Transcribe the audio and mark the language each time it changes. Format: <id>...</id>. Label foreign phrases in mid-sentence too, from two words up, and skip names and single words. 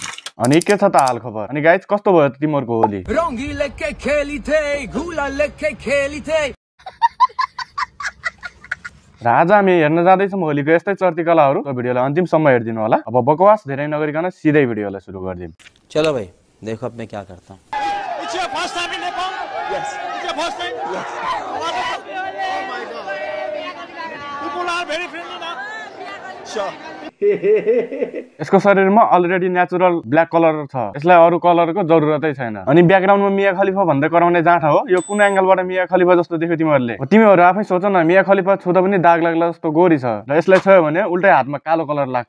<ne>अनि के छ त हाल खबर? अनि गाइज कस्तो भयो तिमीहरुको होली?</ne> <hi>रंगीले के खेली थे, गुलाल के खेली थे।</hi> <ne>र आज हामी हेर्न जाँदैछौँ होलीको यस्तै चर्ती कलाहरू। त्यो भिडियोलाई अन्तिमसम्म हेरिदिनु होला। अब बकवास धेरै नगरिकन सिधै भिडियोलाई सुरु गर्दियौँ।</ne> <hi>चलो भाइ, देखो अब मैं क्या करता हूँ।</hi> <en>It's your first time in Nepal? Yes. It's your first time? Yes. Oh my God. People are very friendly now. Sure.</en> <ne>यसको शरीरमा</ne> <en>already natural black colour</en> <ne>छ। यसलाई अरु कलरको जरुरतै छैन। अनि ब्याकग्राउन्डमा मिया खलिफा भन्दै कराउने जाँठा हो। यो कुन एंगलबाट मिया खलिफा जस्तो देख्यो तिमीहरुले? तिमीहरु आफै सोच न, मिया खलिफा छुदा पनि दाग लाग्ला जस्तो गोरी छ र यसलाई छयो भने उल्टै हातमा कालो कलर लाग्छ।</ne>